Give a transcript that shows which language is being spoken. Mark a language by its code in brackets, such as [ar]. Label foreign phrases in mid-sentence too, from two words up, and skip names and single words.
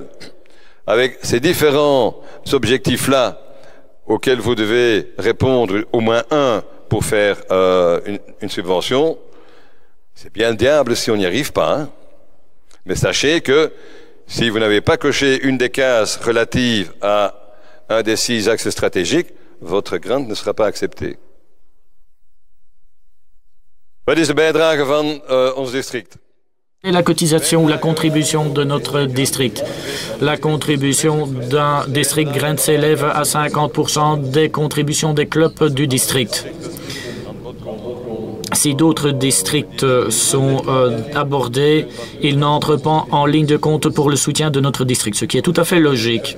[fr] Avec ces différents objectifs-là, auxquels vous devez répondre au moins un pour faire une subvention, c'est bien le diable si on n'y arrive pas. Hein. Mais sachez que si vous n'avez pas coché une des cases relatives à un des 6 axes stratégiques, votre grant ne sera pas accepté. [nl] Wat is de bijdrage van ons district? [fr] Et la cotisation ou la contribution de notre district. La contribution d'un [en] district grant [fr] s'élève à 50% des contributions des clubs du district. Si d'autres districts sont abordés, ils n'entrent pas en ligne de compte pour le soutien de notre district, ce qui est tout à fait logique.